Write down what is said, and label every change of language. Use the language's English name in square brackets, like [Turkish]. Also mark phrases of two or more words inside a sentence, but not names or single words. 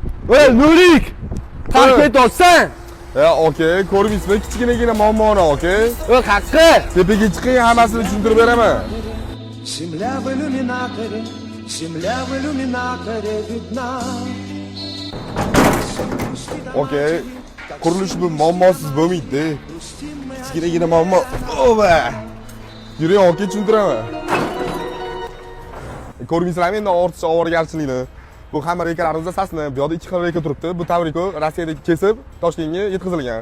[Uzbek] Ey, Nurik! Paket olsan. Okay, ko'rmaysizmi? Kichkinagina muammoni, okay? Haqqi. Tepaga chiqing, hammasini tushuntirib beraman. [Russian] Земля в иллюминаторе, земля в иллюминаторе видна. [Uzbek] Okay, qurilish bu muammosiz bo'lmaydi. Kichkinagina muammo. Ova. Yuring, okay, tushuntiraman. Ko'rmaysizlarmi endi ortiqcha ovoragarchilikni? Bu hamma rekalarimizda sasni, bu yoqda 2 xil reka turibdi. Bu tavriko Rossiyada kesib, Toshkentga yetkazilgan.